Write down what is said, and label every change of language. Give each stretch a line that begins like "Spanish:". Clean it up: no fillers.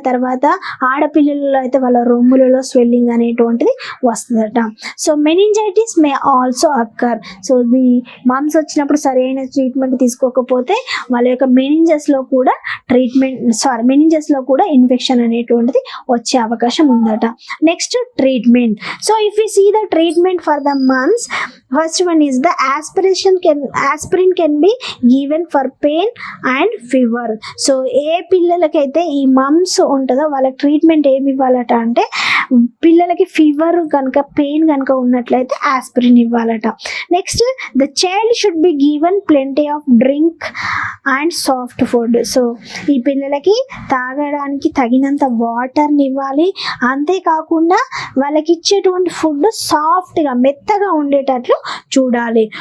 Telugu: తర్వాత ఆడపిల్లలలో అయితే వాళ్ళ రొమ్ములలో స్వెల్లింగ్ అనేటువంటిది వస్తుందట. So meningitis may also అక్కర్. So the mumps వచ్చినప్పుడు సరైన ట్రీట్మెంట్ తీసుకోకపోతే వాళ్ళ యొక్క మెనింజెస్లో కూడా మెనింజెస్లో కూడా ఇన్ఫెక్షన్ అనేటువంటిది వచ్చే అవకాశం ఉందట.
English: Next treatment. So if we see the treatment for the mumps, first one is the aspirin can be given for pain and fever.
Telugu: So ఏ పిల్లలకైతే ఈ మమ్స్ ఉంటుందో వాళ్ళకి ట్రీట్మెంట్ ఏమి ఇవ్వాలట అంటే పిల్లలకి ఫీవర్ కనుక పెయిన్ కనుక ఉన్నట్లయితే aspirin ఇవ్వాలట.
English: Next the child should be given plenty of drink and soft food.
Telugu: So ఈ పిల్లలకి తాగడానికి తగినంత వాటర్ని ఇవ్వాలి, అంతేకాకుండా వాళ్ళకి ఇచ్చేటువంటి ఫుడ్ సాఫ్ట్గా మెత్తగా ఉండేటట్లు చూడాలి.